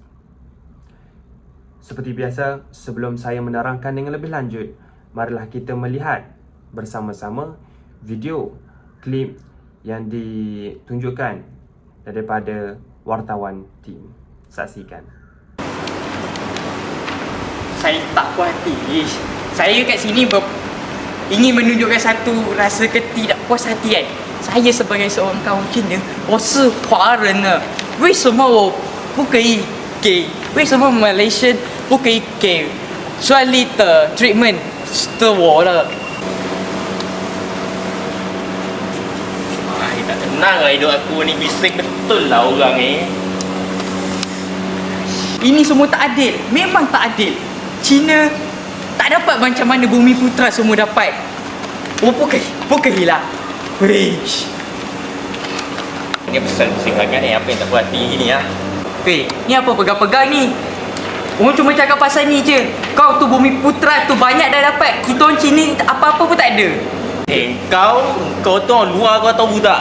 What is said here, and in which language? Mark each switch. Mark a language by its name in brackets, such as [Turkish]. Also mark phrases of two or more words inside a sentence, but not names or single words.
[Malay] Seperti biasa, sebelum saya menerangkan dengan lebih lanjut, marilah kita melihat bersama-sama video klip yang ditunjukkan daripada wartawan tim. Saksikan. Saya tak puas hati. Saya kat sini ingin menunjukkan satu rasa ketidakpuashatian. Saya sebagai seorang kaum Cina, [Chinese] 我是华人呢，为什么我不可以给？为什么 Malaysian 不可以给专利的 treatment 的我了？ [Malay] Tak tenang lah hidup aku ni, bising betul lah orang ni. Ini semua tak adil. Memang tak adil. Cina tak dapat macam mana Bumi Putra semua dapat. [Chinese] Oh, 不可以啦。Wish. [Malay] Ni pusing sangat ni, apa yang tak puas hati ni ah. Weh, ni apa pegang-pegang ni? Orang cuma cakap pasal ni je. Kau tu Bumi Putra tu banyak dah dapat. Kita orang Cina apa-apa pun tak ada. Kau tu orang luar, kau tahu tak?